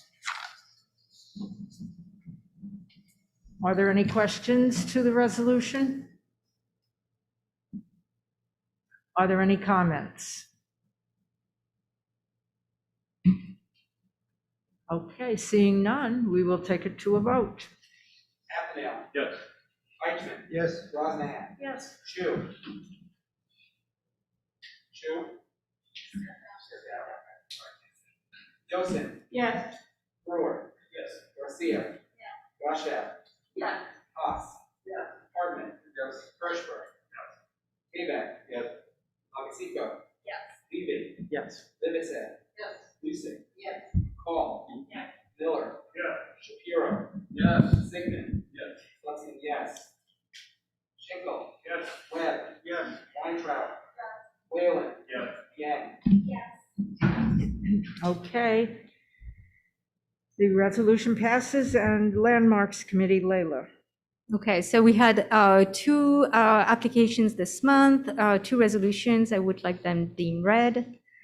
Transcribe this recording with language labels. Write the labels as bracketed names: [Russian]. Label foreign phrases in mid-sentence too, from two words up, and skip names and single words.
[English] Are there any questions to the resolution? Are there any comments? Okay, seeing none, we will take it to a vote. Athanael. Yes. Eichmann. Yes. Brosnahan. Yes. Shu. Joseph. Yes. Brewer. Yes. Garcia. Yes. Goshak. Yes. Haas. Yes. Hartman. Yes. Hirschberg. Yes. David. Yes. Augustino. Yes. Levy. Yes. Livesey. Yes. Lucic. Yes. Paul. Yes. Miller. Yes. Shapiro. Yes. Sigmund. Yes. Slutsman, yes. Schinkel. Yes. Webb. Yes. Weintraub. Whalen. Yes. Yang. Okay. The resolution passes, and Landmarks Committee, Layla. Okay, so we had two applications this month, two resolutions. I would like them deemed read.